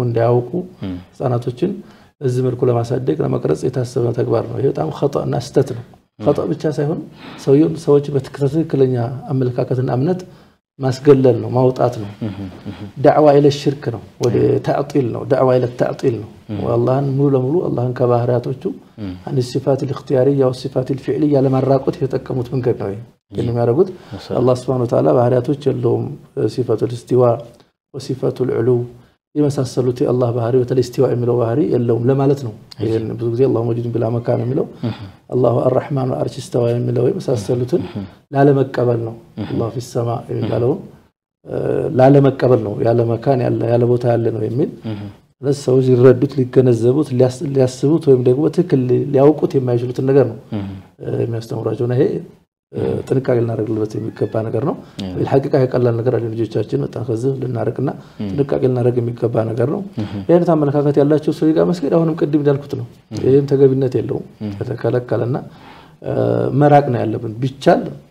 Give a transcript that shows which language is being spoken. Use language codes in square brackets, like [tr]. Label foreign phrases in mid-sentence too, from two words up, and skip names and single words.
[am] እንዳያውቁ ህፃናቶችን እዚህ መልኩ ለማሳደግ ለመቅረጽ የታሰበ ተግባር ነው። ይሄ በጣም خطأ እና ስህተት ነው። خطأ ብቻ ሳይሆን ሰዎች በትክክለኛ አመለካከትና እምነት ማስገለል ነው፣ ማውጣት ነው። [ar] دعوة إلى الشرك [am] ነው፣ ወደ ተዕጢል ነው፣ [ar] دعوة إلى التعطيل [am] ነው። والله ሙሉ ለሙሉ አላህን ከባህሪያቶቹ [ar] عن صفات الاختياريه والصفات الفعليه [am] ለማራቆት የተጠቀሙት መንገድ ነው። ይሄ የሚያደርጉት አላህ [ar] سبحانه وتعالى [am] ባህሪያቶች የለውም። ሲፋቱ [ar] الاستواء وصفات العلو [am] የመሳሰሉት የአላህ ባህሪ በተለይ استواء የሚለው ባህሪ የለውም ለማለት ነው። ይሄን ብዙ ጊዜ አላህ [ar] موجود بلا مكان [am] የሚለው አላሁ [ar] الرحمن العرش استوى [am] የሚለው የመሳሰሉትን ላለመቀበል ነው። አላህ [ar] في السماء [am] የሚለው ላለመቀበል ነው። ያለ መካን ያለ ቦታ ያለ ነው የሚል ለሰዎች ይረዱት ሊገነዘቡት ሊያስቡት ወይም ደግሞ ትክክል ሊያውቁት የማይችሉት ነገር ነው የሚያስተምራቸው ነው። ይሄ ጥንቃቄ ልናደርግበት የሚገባ ነገር ነው። በሐቂቃ የቀላል ነገር አይደለም። ልጆቻችን በጣም ከዚህ ልናረቅና ጥንቃቄ ልናደርግ የሚገባ ነገር ነው። ይሄን አመለካከት ያላቸው ሰው ጋር መስገድ አሁንም ቅድም እንዳልኩት ነው። ይሄም ተገቢነት የለውም። ተከለከለና መራቅ ነው ያለብን። ቢቻል